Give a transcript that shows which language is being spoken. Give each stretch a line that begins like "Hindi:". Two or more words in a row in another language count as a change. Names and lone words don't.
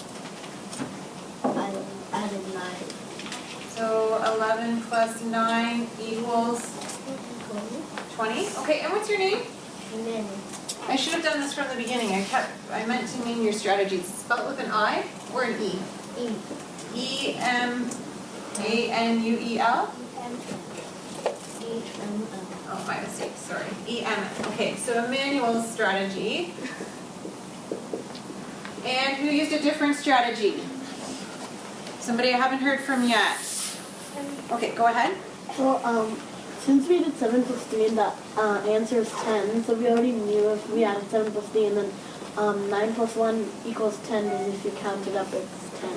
English: I added 9. So 11 plus 9 equals 20. Okay, and what's your name? Minnie. I should have done this from the beginning. I meant to name your strategies. Spell it with an I or an E? E. E-M-A-N-U-E-L? E-M-L. Oh, my mistake, sorry. E-M. Okay, so Emmanuel's strategy. And who used a different strategy? Somebody I haven't heard from yet. Okay, go ahead. So, since we did 7 plus 3 and the answer is 10, so we already knew if we added 7 plus 3 and then 9 plus 1 equals 10, and if you count it up, it's 10.